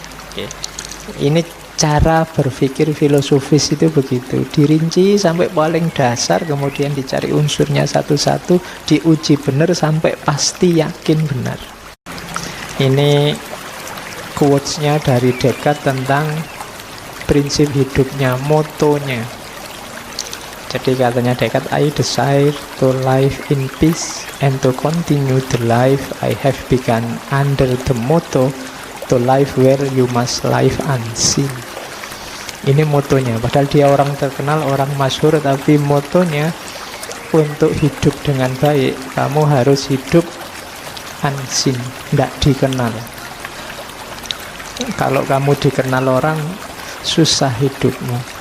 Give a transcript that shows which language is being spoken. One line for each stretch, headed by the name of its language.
Indonesian: Oke. Ini cara berpikir filosofis itu begitu, dirinci sampai paling dasar, kemudian dicari unsurnya satu-satu, diuji benar sampai pasti yakin benar. Ini quotes-nya dari Descartes tentang prinsip hidupnya, motonya. Jadi katanya
English: Descartes, I desire to live in peace and to continue the life I have begun under the motto to life where you must live unseen.
Indonesian: Ini motonya, padahal dia orang terkenal, orang masyhur, tapi motonya untuk hidup dengan baik kamu harus hidup unseen, tidak dikenal. Kalau kamu dikenal orang, susah hidupmu.